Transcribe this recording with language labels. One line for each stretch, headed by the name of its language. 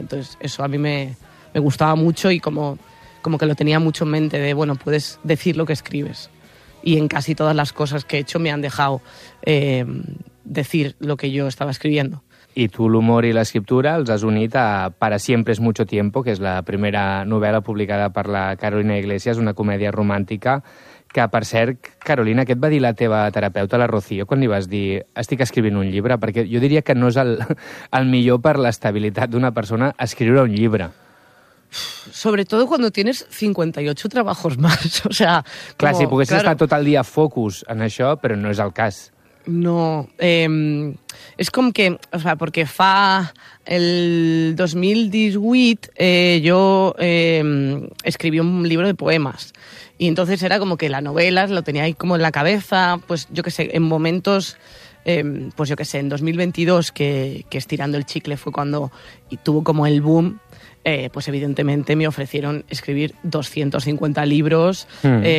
Spanish: Entonces, eso a mí me gustaba mucho y como que lo tenía mucho en mente de, bueno, puedes decir lo que escribes. Y en casi todas las cosas que he hecho me han dejado decir lo que yo estaba escribiendo.
Catalan: I tu l'humor i l'escriptura els has unit a Para siempre es mucho tiempo, que és la primera novel·la publicada per la Carolina Iglesias, una comèdia romàntica, que, per cert, Carolina, què et va dir la teva terapeuta, la Rocío, quan li vas dir estic escrivint un llibre? Perquè jo diria que no és el millor per l'estabilitat d'una persona escriure un llibre.
Spanish: Sobretodo cuando tienes 58 trabajos más, o sea...
Catalan: Clar, si poguessis estar tot el dia focus en això, però no és el cas. No, és com que, o sea, perquè fa el 2018 jo escriví un llibre de poemes.
Spanish: Y entonces era como que la novela lo tenía ahí como en la cabeza, pues yo qué sé, en momentos, pues yo qué sé, en 2022, que Estirando el Chicle fue cuando y tuvo como el boom, pues evidentemente me ofrecieron escribir 250 libros. Mm.